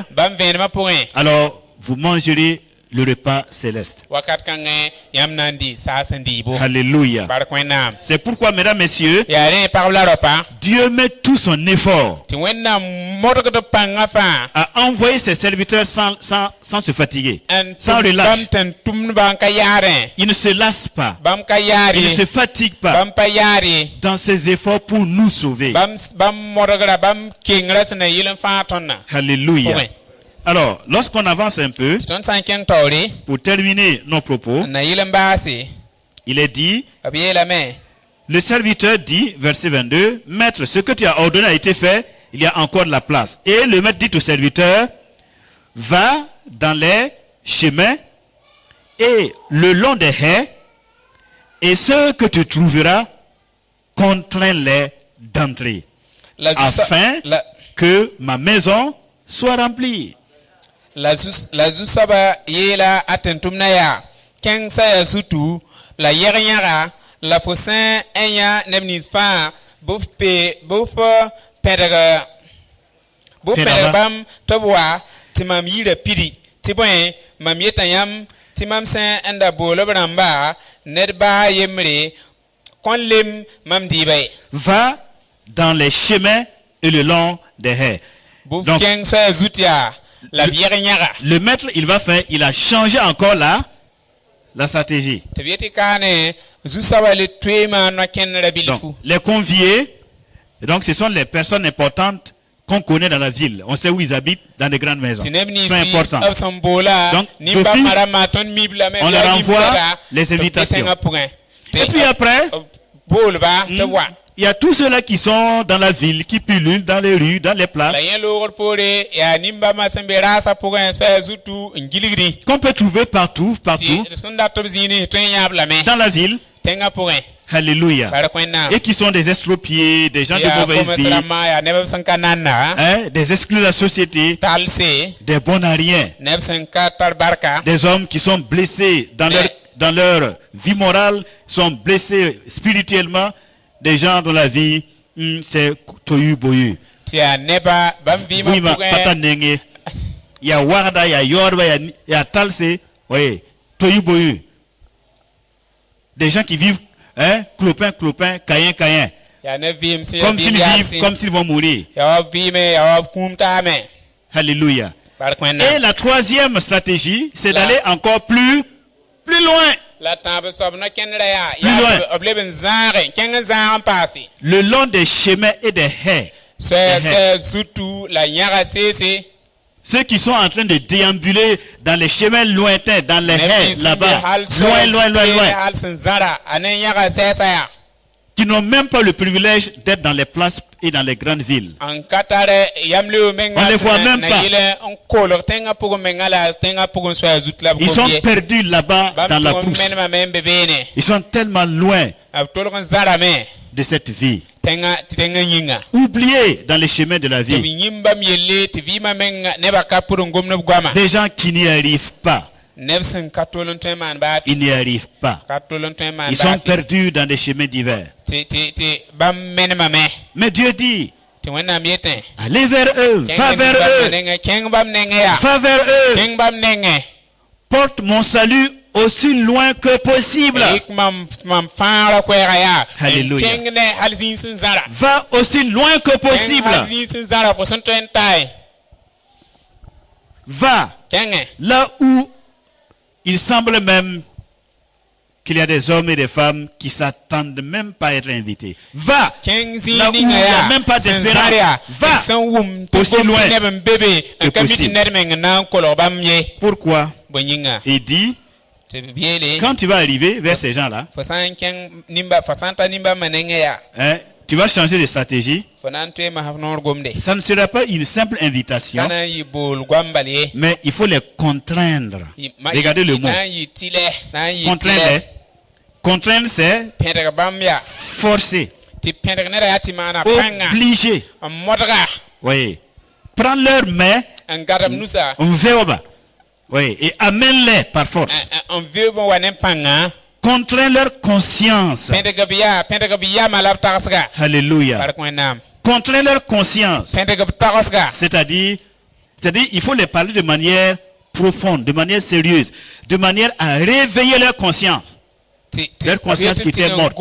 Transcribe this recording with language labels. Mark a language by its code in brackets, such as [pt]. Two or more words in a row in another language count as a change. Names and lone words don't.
[mos] bãmb vẽenemã pʋgẽ [fr] alors vous mangerez le repas céleste. [mos] wakat kãngẽ yãmb na n dɩ saas n dɩɩbo [fr] Alléluia. [mos] bark wẽnnaam [fr] C'est pourquoi, mesdames, messieurs, [mos] yaa rẽ pagb la raopa [fr] Dieu met tout son effort [mos] tɩ wẽnnaam modgd pãngã fãa [fr] à envoyer ses serviteurs sans se fatiguer, [mos] n [fr] sans relâche. [mos] bãmb tɩn tʋmdbã n ka yaarẽ [fr] Il ne se lasse pas, [mos] bãmb ka yaar [fr] il ne [mos] ye [fr] se fatigue pas [mos] bãmb pa yaar ye [fr] dans ses efforts pour nous sauver. [mos] bãmb modgra bãmb kengra sẽn na yɩl n fãa tõndã [fr] Alléluia. [mos] pʋgẽ [fr] Alors, lorsqu'on avance un peu, [mos] tɩ tõnd sã n kẽng taoore [fr] pour terminer nos propos, [mos] n na yɩl n baase [fr] il est dit, [mos] b yeelame [fr] le serviteur dit, verset 22, Maître, ce que tu as ordonné a été fait, il y a encore de la place. Et le maître dit au serviteur, va dans les chemins et le long des haies, et ceux que tu trouveras, contrains-les d'entrer, afin que ma maison soit remplie. [mos] la zu-soaba yeela a tɩn tʋmdã yaa kẽng sa yaa zutu la yɛg-yãga la fo sẽn n yã neb nins fãa bɩ f pẽdg bãmb tɩ b wa tɩ mam yɩɩra pidi tɩ bõe mam yetã yãmb tɩ mam sẽn n da bool b rãmba ned baa yembre kõn lem mam dɩɩba ye [fr] Va dans les chemins et le long des haies. [mos] bɩ f [fr] Donc, [mos] kẽng sa yaa zut yaa la b yɛg-yãga [fr] le maître, il va faire, il a changé encore la stratégie. [mos] tɩ b yetɩ kaane zu-soaba le toeemã no-kẽndrã bilfu [fr] Donc, les conviés, donc ce sont les personnes importantes qu'on connaît dans la ville. On sait où ils habitent, dans des grandes maisons. [mos] tɩ neb [fr] C'est important. [mos] b sẽn boola [fr] Donc, [mos] nimbãmbã rãmbã tõnd mib lame [fr] on leur envoie les invitations. [mos] pʋgẽ [fr] Et puis après, [mos] boolba tɩ b wa [fr] il y a tous ceux-là qui sont dans la ville, qui pullulent dans les rues, dans les places, [mos] la yẽ loogr poore yaa nimbãmbã sẽn be raasã pʋgẽ soa yaa zutu n gilgri [fr] qu'on peut trouver partout, [mos] tɩ d sẽn dat b zĩig tõe n yãab lame [fr] dans la ville. [mos] tẽngã pʋgẽ [fr] Alléluia. [mos] bark wẽnnaam [fr] Et qui sont des estropiés, des gens [mos] tɩ [fr] de [mos] yaa [fr] mauvaise [mos] koms [fr] vie, [mos] rãmbã yaa neb b sẽn ka nanna [fr] hein, des exclus de la société, [mos] talse [fr] des bons à rien, [mos] neb sẽn ka tar barka [fr] des hommes qui sont blessés dans leur vie morale, sont blessés spirituellement, des gens dont la vie, c'est tohu bohu. [mos] tɩ yaa nebã bãmb vɩɩmã Vima pata pʋgẽ [fr] nenge, il y a warda, il y a yorba, il y a talse, oui, tohu bohu. Des gens qui vivent, hein, clopin, caïn, [mos] yaa ne vɩɩm sẽn yaa [fr] comme s'ils [mos] vɩɩm yaa [fr] vivent, [mos] sɩn [fr] comme s'ils vont mourir. [mos] yaa wa vɩɩme yaa wa kũum taame [fr] Alléluia. [mos] bark [fr] Et [mos] wẽnnaam [fr] la troisième stratégie, c'est d'aller encore plus loin. [mos] la tãab soab no-kẽndrã yaa [fr] Plus loin. [mos] yaa b leb n zãage kẽng n zãag n paase [fr] Le long des chemins et des haies. [mos] soa zutu la yãga seese [fr] Ceux qui sont en train de déambuler dans les chemins lointains, dans les haies, là-bas, loin, [mos] hal sẽn zãra a ne yãga sɛɛsa yaa [fr] qui n'ont même pas le privilège d'être dans les places et dans les grandes villes. [mos] n ka tar yam leo menga [fr] On les voit même [mos] na [fr] pas. [mos] yɩl n kolg tẽngã pʋgẽ menga la tẽngã pʋgẽ soa zut la b [fr] Ils sont [mos] kom ye [fr] perdus là-bas dans [mos] bãmb [fr] la [mos] tʋg n [fr] brousse. [mos] menemã me n be beene [fr] Ils sont tellement loin [mos] b tolg n zãrame [fr] de cette vie. [mos] tẽngã yĩnga [fr] Oubliés dans les chemins de la [mos] tɩ b [fr] vie. [mos] yĩm bãmb yelle tɩ vɩɩmã menga nebã ka pʋd n gom ne b goama [fr] Des gens qui n'y arrivent pas. [mos] neb sẽn ka tol n tõe n maan baafɩ [fr] Ils n'y arrivent pas. [mos] ka tol n tõe n maan [fr] Ils sont [mos] baafɩ [fr] perdus dans des chemins divers. [mos] tɩ bãmb menemã me [fr] Mais Dieu dit, [mos] tɩ wẽnnaam yetẽ [fr] allez vers eux, va vers eux, [mos] kẽng bãmb nengẽ yaa [fr] va vers eux. [mos] kẽng bãmb nengẽ [fr] Porte mon salut aussi loin que possible. [mos] yik mam fãagrã koɛɛga yaa [fr] Alléluia. [mos] kẽng ne hal zĩig sẽn zãra [fr] Va aussi loin que [mos] kẽng hal [fr] possible. [mos] zĩig sẽn zãra fo sẽn tõe n tae [fr] Va [mos] kẽngẽ [fr] là où il semble même qu'il y a des hommes et des femmes qui s'attendent même pas à être invités. Va [mos] kẽng [fr] là [mos] zĩig [fr] où il [mos] ninga [fr] n'y a [mos] yaa [fr] même pas [mos] sẽn [fr] d'espérance. [mos] zãr yaa [fr] Va [mos] sẽn wʋm tɩ [fr] aussi [mos] gom [fr] loin [mos] tɩ neb n bebe n ka mi tɩ [fr] possible. [mos] ned meng n na n kolg bãmb ye [fr] Pourquoi? [mos] bõe yĩnga [fr] Il dit, [mos] tɩ b yeele [fr] quand tu vas arriver vers ces gens-là, [mos] fo sã n kẽng fo sã n ta nimbãmbã nengẽ yaa [fr] hein, tu vas changer de stratégie. [mos] fo na n tõe masf noor gomde [fr] Ça ne sera pas une simple [mos] ka [fr] invitation, [mos] na n yɩ bool goam bal ye [fr] mais il faut les contraindre. Regardez le mot. [mos] na n yɩ tɩlɛ na n yɩ [fr] Contraindre. [mos] tɩlɛ [fr] Contraindre, c'est [mos] pẽdg bãmb yaa [fr] forcer. [mos] ti pẽdg neda yaa tɩ maana pãnga [fr] obligés, [mos] n modga [fr] oui, prendre leurs mains, [mos] n gadb nusa [fr] enveoba, oui, et amène-les par force. [mos] n veob n wa ne pãnga [fr] Contrains leur conscience. [mos] pẽdg b yaamã la b tagsga [fr] Alléluia. [mos] bark wẽnnaam [fr] Contrains leur conscience. [mos] pẽdg b tagsga [fr] C'est-à-dire, il faut les parler de manière profonde, de manière sérieuse, de manière à réveiller leur conscience. Leur conscience qui était morte.